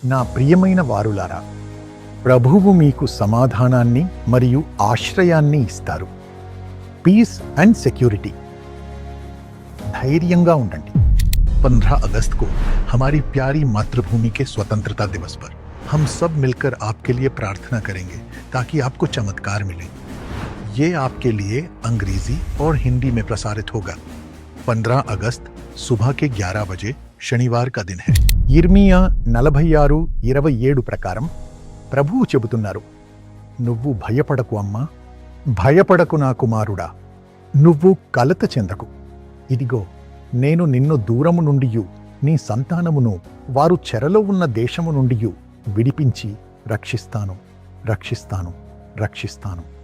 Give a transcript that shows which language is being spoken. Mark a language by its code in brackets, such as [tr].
[te] నా ప్రియమైన వారులారా, ప్రభువు మీకు సమాధానాన్ని మరియు ఆశ్రయాన్ని ఇస్తారు. [en] Peace and security. [te] धैर्यंगा ఉండండి. [hi] 15 अगस्त को हमारी प्यारी मातृभूमि के स्वतंत्रता दिवस पर हम सब मिलकर आपके लिए प्रार्थना करेंगे ताकि आपको चमत्कार मिले। ये आपके लिए अंग्रेजी और हिंदी में प्रसारित होगा। 15 अगस्त सुबह के 11 बजे शनिवार का दिन है। [te] ఇర్మియా 46:27 ప్రకారం ప్రభువు చెబుతున్నారు, నువ్వు భయపడకు అమ్మా, భయపడకు నా కుమారుడా, నువ్వు కలత చెందకు. ఇదిగో నేను నిన్ను దూరము నుండియు నీ సంతానమును వారు చెరలో ఉన్న దేశము నుండియు విడిపించి రక్షిస్తాను, రక్షిస్తాను, రక్షిస్తాను.